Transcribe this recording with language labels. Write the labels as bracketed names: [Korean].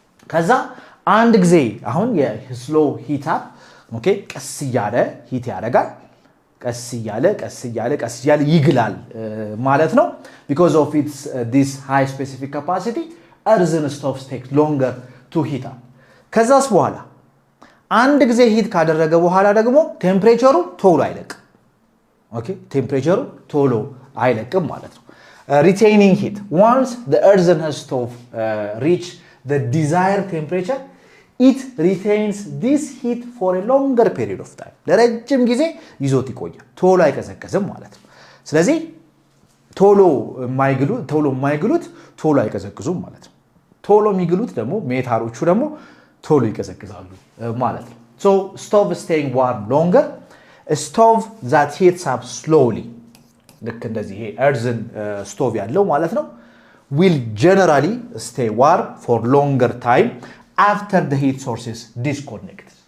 [Amharic] ከዛ አንድ ጊዜ አሁን የስሎ ሂት አፕ ኦኬ ቀስ እያለ ሂት ያደርጋል። ቀስ እያለ ይግላል ማለት ነው። [English] because of its this high specific capacity earthen stoves take longer to heat up. [Amharic] ከዛስ በኋላ አንድ ጊዜ ሂት ካደረገ በኋላ ደግሞ ቴምፕሬቸሩ ቶሎ አይለቅም። ኦኬ ቴምፕሬቸሩ ቶሎ አይለቅም ማለት ነው። [English] retaining heat once the earthen stove reach the desired temperature, it retains this heat for a longer period of time. [Amharic] ለረጅም ጊዜ ይዞት ይቆያል። ቶሎ አይቀዘቅዝም ማለት ነው። ስለዚህ ቶሎ የማይግሉት ቶሎ አይቀዘቅዙም ማለት ነው። ቶሎ የሚግሉት ደግሞ ሜታሎቹ ደግሞ ቶሎ ይቀዘቅዛሉ ማለት ነው። [English] so stove staying warm longer, a stove that heats up slowly [Amharic] ልክ እንደዚህ ይሄ earthen stove ያለው ማለት ነው [English] will generally stay warm for longer time after the heat source is disconnected.